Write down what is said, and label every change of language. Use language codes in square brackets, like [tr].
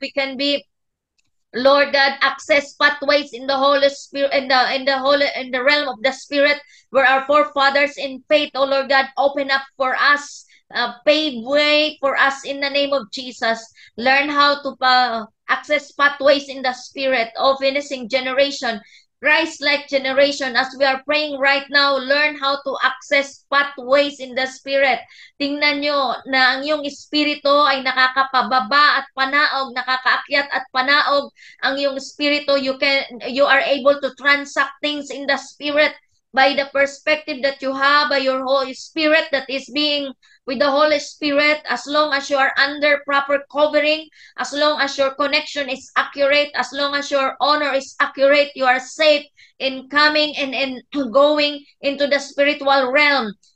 [en] We can be, Lord God, access pathways in the Holy Spirit, in the realm of the Spirit, where our forefathers in faith, oh Lord God, open up for us, pave way for us in the name of Jesus. Learn how to access pathways in the Spirit, oh finishing generation, Christ-like generation. As we are praying right now, learn how to access pathways in the Spirit. [tl] Tingnan nyo na ang iyong espiritu ay nakakapababa at panaog, nakakaakyat at panaog. Ang iyong espiritu, [en] you are able to transact things in the Spirit by the perspective that you have, by your Holy Spirit that is being with the Holy Spirit. As long as you are under proper covering, as long as your connection is accurate, as long as your honor is accurate, you are safe in coming and going into the spiritual realm.